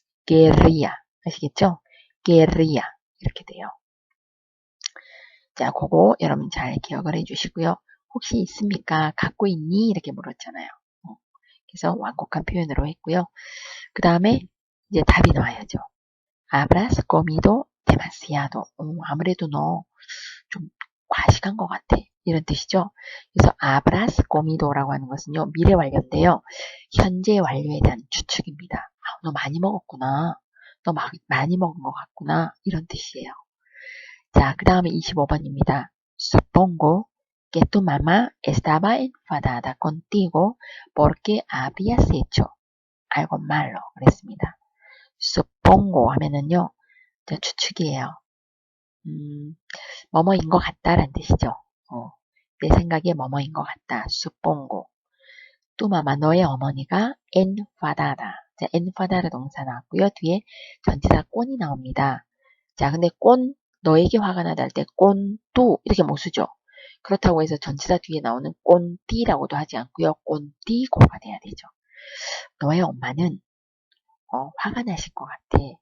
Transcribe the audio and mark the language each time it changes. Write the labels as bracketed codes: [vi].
[es] querría. [ko] 아시겠죠? querría. 이렇게 돼요. 자, 그거 여러분 잘 기억을 해주시고요. 혹시 있습니까? 갖고 있니? 이렇게 물었잖아요. 그래서 완곡한 표현으로 했고요. 그 다음에 이제 답이 나와야죠. [es] Habrás comido demasiado. [ko] 아무래도 너 좀 과식한 것 같아. 이런 뜻이죠. 그래서 [es] habrás comido [ko] 라고 하는 것은요. 미래 완료인데요. 현재 완료에 대한 추측입니다. 너 많이 먹었구나. 너 많이 먹은 것 같구나. 이런 뜻이에요. 자, 그 다음에 25번입니다. [es] Supongo que tu mamá estaba enfadada contigo porque habías hecho algo malo. [ko] 그랬습니다. [es] Supongo [ko] 하면은요, 저 추측이에요. 뭐뭐인 것 같다라는 뜻이죠. 내 생각에 뭐뭐인 것 같다. [es] Supongo. tu mamá, [ko] 너의 어머니가 enfadada. 자, enfadada 동사 나왔고요. 뒤에 전치사 꼰이 나옵니다. 자, 근데 꼰, 너에게 화가 나다 할 때 꼰, 뚜 이렇게 못 쓰죠. 그렇다고 해서 전치사 뒤에 나오는 꼰띠라고도 하지 않고요. 꼰띠고가 돼야 되죠. 너의 엄마는 화가 나실 것 같아.